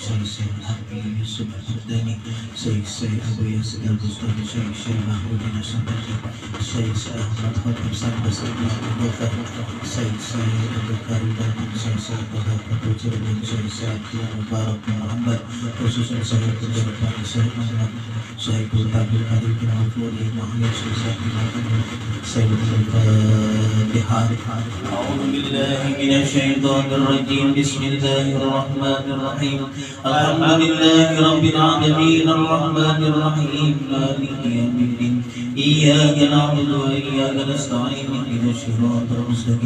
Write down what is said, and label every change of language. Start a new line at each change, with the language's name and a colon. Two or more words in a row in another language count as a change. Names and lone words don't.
Arabic: Syekh Habib Yusuf Al-Hudani, Syekh Abu Yasin Al-Bustami, Syekh Mahmud bin Ashabati, Syekh Ahmad Khatib Sambas Al-Bakar, Syekh Abu Karim Bahman, Syekh Bahar Abu Jirmin, Syekh Abdul Mubarak Muhammad, khususan Syekh Abdul Bani, Syekh Muhammad, Syekh Abdul Qadir bin Al-Furi, Mahliya Syekh Muhammad, Syekh Al-Fatiha. أعوذ بالله من الشيطان الرجيم. بسم الله الرحمن الرحيم. الحمد لله رب العالمين الرحمن الرحيم مالك يوم الدين. إياك نعبد وإياك نستعين. اهدنا الصراط المستقيم.